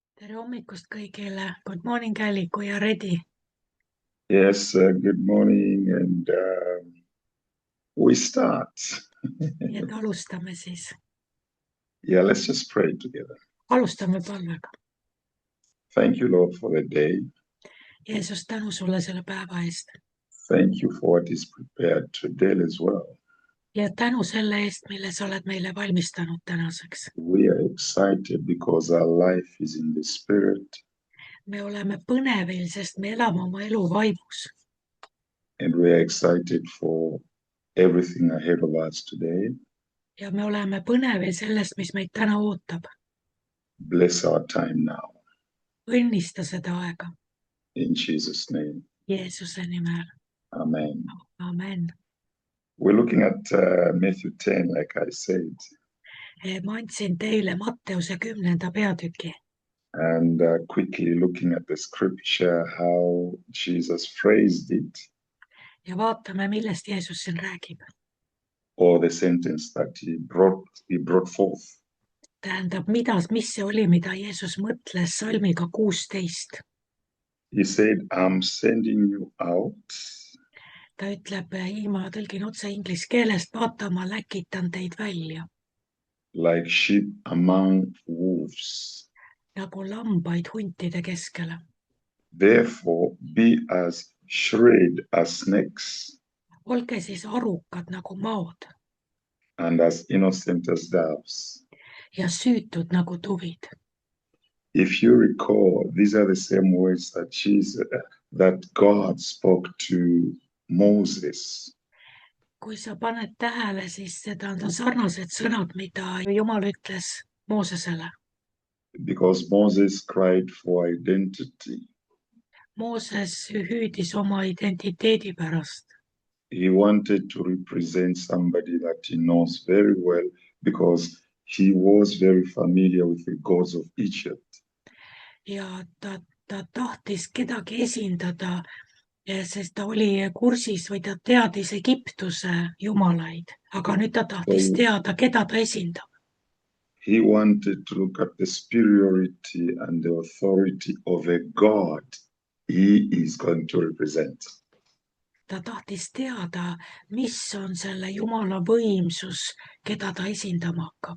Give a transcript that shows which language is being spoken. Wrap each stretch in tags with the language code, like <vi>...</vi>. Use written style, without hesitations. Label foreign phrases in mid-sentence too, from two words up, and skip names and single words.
<et>Tere hommikust kõigile.</et> <en>Good morning, Kelly, kui you are ready. Yes, good morning, and we start.</en> <et>Nii et alustame siis.</et> <en>Yeah, let's just pray together.</en> <et>Alustame palvega.</et> <en>Thank you, Lord, for the day.</en> <et>Jeesus, tänu sulle selle päeva eest.</et> <en>Thank you for what is prepared today as well.</en> <et>Ja tänu selle eest, mille sa oled meile valmistanud tänaseks.</et> <en>We are excited because our life is in the Spirit,</en> <et>Me oleme põnevil, sest me elame oma elu vaimus.</et> <en>and we are excited for everything ahead of us today.</en> <et>Ja me oleme põnevil sellest, mis meid täna ootab.</et> <en>Bless our time now.</en> <et>Õnnista seda aega.</et> <en>In Jesus' name,</en> <et>Jeesuse nimel.</et> <en>amen.</en> <et>Amen.</et> <en>We're looking at Matthew 10, like I said.</en> <et>Ma andsin teile Matteuse 10. peatüki.</et> <en>And quickly looking at the scripture, how Jesus phrased it,</en> <et>Ja vaatame, millest Jeesus siin räägib.</et> <en>or the sentence that he brought forth.</en> <et>Tähendab, mis see oli, mida Jeesus mõtles salmiga 16.</et> <en>He said, I'm sending you out</en> <et>Ta ütleb, ma tõlgin otse inglise keelest, vaata, ma läkitan teid välja</et> <en>like sheep among wolves.</en> <et>nagu lambaid huntide keskele.</et> <en>Therefore, be as shrewd as snakes</en> <et>Olge siis arukad nagu maod</et> <en>and as innocent as doves.</en> <et>ja süütud nagu tuvid.</et> <en>If you recall, these are the same words that God spoke to Moses.</en> <et>Kui sa paned tähele, siis seda on sarnased sõnad, mida Jumal ütles Moosesele.</et> <en>Because Moses cried for identity.</en> <et>Mooses hüüdis oma identiteedi pärast.</et> <en>He wanted to represent somebody that he knows very well because he was very familiar with the gods of Egypt.</en> <et>Ja ta tahtis kedagi esindada, sest ta oli kursis või ta teadis Egiptuse jumalaid, aga nüüd ta tahtis teada, keda ta esindab.</et> <en>He wanted to look at the superiority and the authority of a God he is going to represent.</en> <et>Ta tahtis teada, mis on selle jumala võimsus, keda ta esindama hakkab.</et>